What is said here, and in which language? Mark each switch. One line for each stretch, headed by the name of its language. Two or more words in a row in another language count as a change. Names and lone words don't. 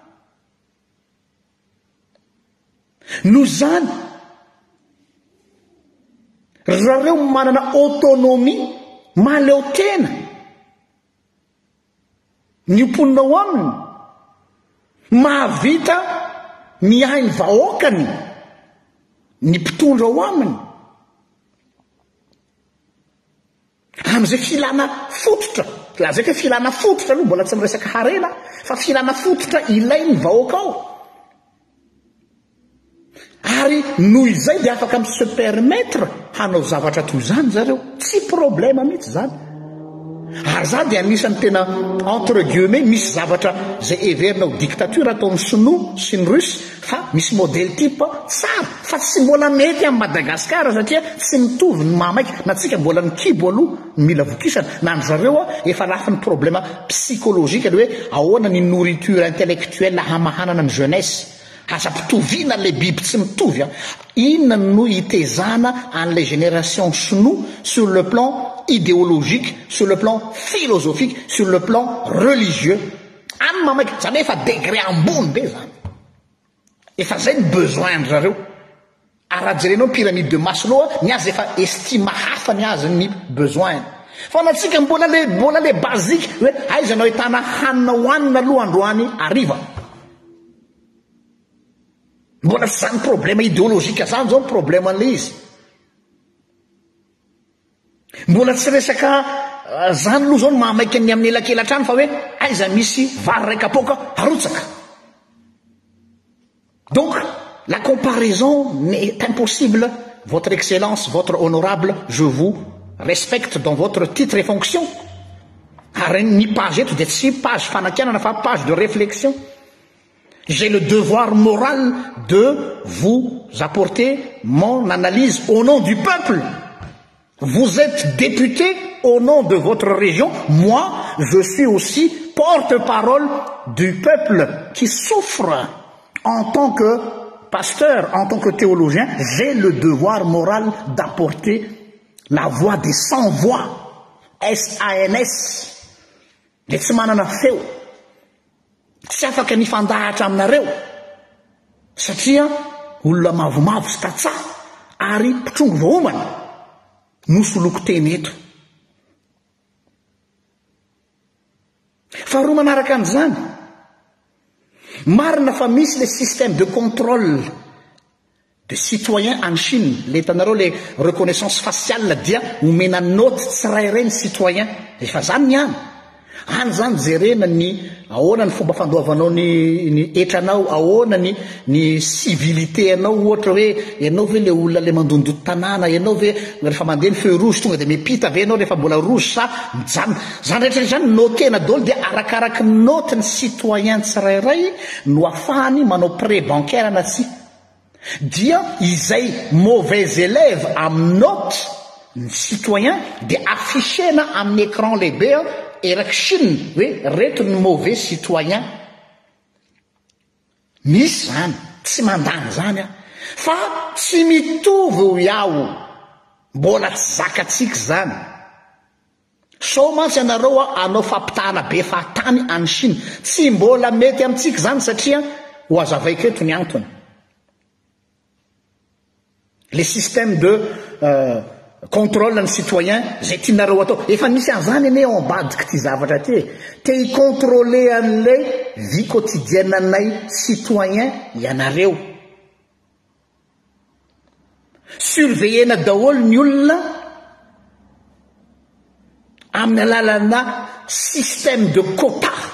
Malagasy: no zany zareo manana autonomie maleo tena ny mponinao aminy mahavita miahy ny vahoakany ny mpitondra ao aminy am'izay filana fototra lazay hoe filana fototra aloha mbola tsy miresaka harena fa filana fototra ilay ny vahoaka ao ary noho izay de afaka mi
French: se permettre
Malagasy: hanao zavatra toy zany zareo tsy problème mihitsy zany ary za de anisany tena
French: entre guillemets
Malagasy: misy zavatra zay everinao dictature ataon'ny sinoa sy ny russe fa misy
French: modèle type
Malagasy: tsara fa tsy mbola mety amin'ny Madagasikara satria tsy mitovy ny mamaiky na tsika mbola ny kibo aloha mila vokisana na ny zareo efa lafiny
French: problème psychologique
Malagasy: le hoe ahoana ny
French: nourriture intellectuelle
Malagasy: hamahanana ny jeunesse aza-pitovina le biby tsy mitovy inona no itezana an'ilay génération sinoa
French: sur le plan idéologique, sur le plan philosophique, sur le plan religieux.
Malagasy: Any mamaiky zany efa degré ambony be zany efa zay ny besoin zareo araha jerenao
French: pyramide de Maslow
Malagasy: ny azy efa estime hafa ny azy ny besoin fa natsika mbola le basique hoe aiza anao hitana hanina hoanina aloha androany ariva mbola tsy zany
French: problème idéologique
Malagasy: zany zao problème an'le izy mbola tsy resaka zany aloha zao ny mahamaiky ny amin'ny elakelan-trano fa hoe aiza misy vary raika apoka arotsaka
French: donc la comparaison est impossible votre excellence votre honorable je vous respecte dans votre titre et fonction
Malagasy: ary ny page eto de tsy page fanakianana fa page
French: de réflexion j'ai le devoir moral de vous apporter mon analyse au nom du peuple Vous êtes député au nom de votre région. Moi, je suis aussi porte-parole du peuple qui souffre. En tant que pasteur, en tant que théologien, j'ai le devoir moral d'apporter la voix des sans-voix. SANS. Les
Malagasy: tsy manana feo. Tsy afaka nifandahatra aminareo. Satria olona mavomavo sy tatsaha ary mpitrongo voaomana nosoloko teny eto. Faharoa manaraka an'izany, marina fa misy
French: le système de contrôle de citoyens
Malagasy: en Chine. Le hitanareo
French: le reconnaissance faciale
Malagasy: dia omena note tsirairay ny citoyen. Efa zany niany. Any zany jerena ny ahoana ny fomba fandoavanao ny etranao, ahoana ny civilité anao, ohatra hoe ianao ve le olona le mandondoto tanàna, ianao ve rehefa mandeha ny
French: feu rouge
Malagasy: tonga de mipita ve anao rehefa mbola rouge sa mijano. Zany rehetra zany notena daholo dia arakaraky note ny citoyen tsirairay no ahafahany manao
French: prêt bancaire
Malagasy: na tsy. Dia izay
French: mauvais élève
Malagasy: amin'ny note ny citoyen dia affichena amin'ny écran lehibe eraky Chine hoe reto ny
French: mauvais citoyen.
Malagasy: Misy zany tsy mandany zany fa tsy mitovy iaho, mbola tsy zakatsika zany. So mantsy ianareo anao fampitahana be fahatany any Chine, tsy mbola mety amintsika zany satria ho azavaiko eto ny antony.
French: Les systèmes de contrôle
Malagasy: ny citoyen zay tianareo atao. Efa misy an'izany ane ao ambadiky ty zavatra ty. Te hicontrôler an'ilay
French: vie quotidienne
Malagasy: anay citoyen ianareo. Surveillena daholo ny olona amin'ny alalana
French: système de quota.